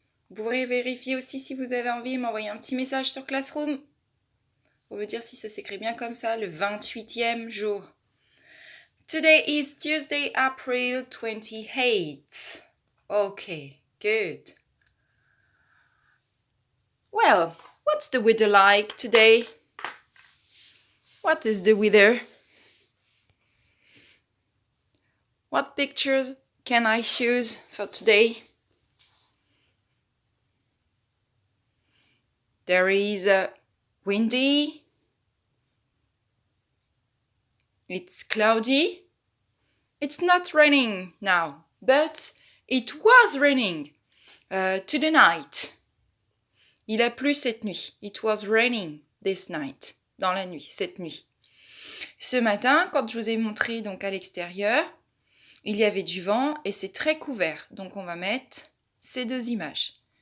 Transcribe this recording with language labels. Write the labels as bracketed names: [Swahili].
[French] Vous pourrez vérifier aussi si vous avez envie, m'envoyer un petit message sur Classroom pour me dire si ça s'écrit bien comme ça, le 28e jour. [English] Today is Tuesday, April 28th. Okay, good. Well, what's the weather like today? What is the weather? What pictures can I choose for today? There is a windy. It's cloudy. It's not raining now, but it was raining to the night. [French] Il a plu cette nuit. [English] It was raining this night. [French] Dans la nuit, cette nuit. Ce matin, quand je vous ai montré donc à l'extérieur, il y avait du vent et c'est très couvert. Donc on va mettre ces deux images.